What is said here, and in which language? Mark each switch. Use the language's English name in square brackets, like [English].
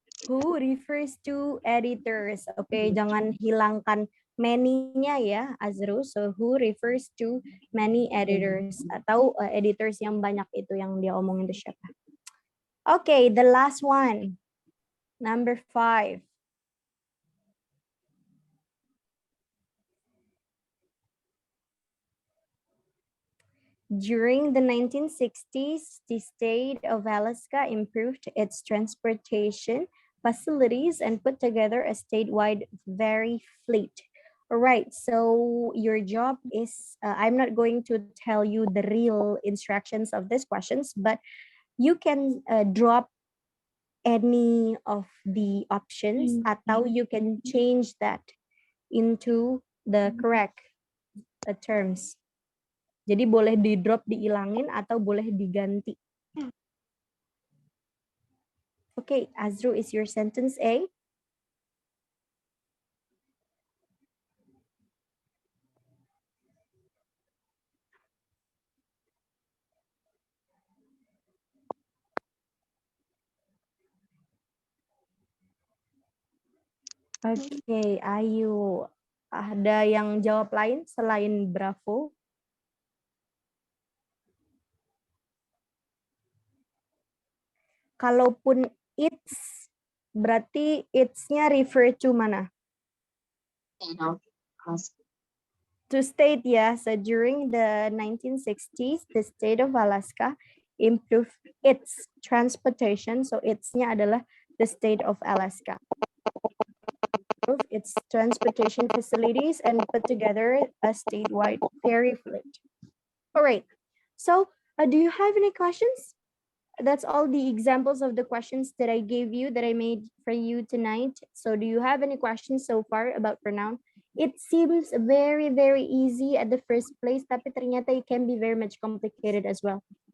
[English] Who refers to editors? [Indonesian] Oke, jangan hilangkan many-nya ya, Azru. [English] So who refers to many editors? [Indonesian] Atau editors yang banyak itu yang dia omongin itu siapa? [English] Oke, the last one. Number 5. During the 1960s, the state of Alaska improved its transportation facilities and put together a statewide ferry fleet. All right, so your job is, I'm not going to tell you the real instructions of these questions, but you can drop any of the options atau you can change that into the correct terms. [Indonesian] Jadi boleh di drop, diilangin atau boleh diganti. [English] Okay, Azru, is your sentence A? [Indonesian] Okay, Ayu. Ada yang jawab lain selain Bravo? Kalaupun it's, berarti it's-nya refer to mana? [English] To state, ya. So during the 1960s, the state of Alaska improved its transportation. [Indonesian] So it's-nya adalah the state of Alaska. [English] Improve its transportation facilities and put together a statewide ferry fleet. All right. So do you have any questions? That's all the examples of the questions that I gave you, that I made for you tonight. So do you have any questions so far about pronoun? It seems very, very easy at the first place, [Indonesian] tapi ternyata [English] it can be very much complicated as well.